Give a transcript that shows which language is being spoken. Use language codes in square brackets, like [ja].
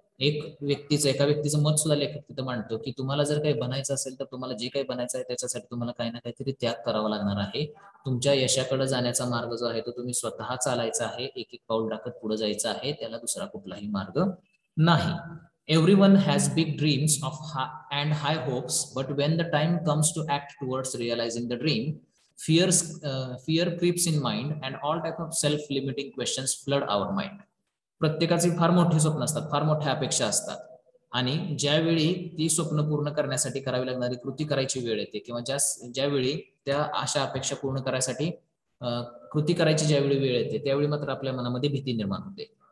[mr] एका व्यक्तीचं मत सुद्धा लेखक तिथं मांडतो की तुम्हाला जर काही बनायचं असेल तर तुम्हाला जे काही बनायचं आहे त्याच्यासाठी तुम्हाला काही ना काहीतरी त्याग करावा लागणार आहे. तुमच्या यशाकडे जाण्याचा मार्ग जो आहे तो तुम्ही स्वतः चालायचा आहे, एक एक पाऊल टाकत पुढे जायचं आहे, त्याला दुसरा कुठलाही मार्ग नाही. [en] Everyone has big dreams and high hopes, but when the time comes to act towards realizing the dream, fear creeps in mind and all type of self-limiting questions flood our mind. [mr] प्रत्येकाची फार मोठी स्वप्न असतात, फार मोठ्या अपेक्षा असतात, आणि ज्यावेळी ती स्वप्न पूर्ण करण्यासाठी करावी लागणारी कृती करायची वेळ येते किंवा ज्यावेळी त्या आशा अपेक्षा पूर्ण करायसाठी कृती करायची ज्यावेळी वेळ येते त्यावेळी मात्र आपल्या मनामध्ये भीती निर्माण होते.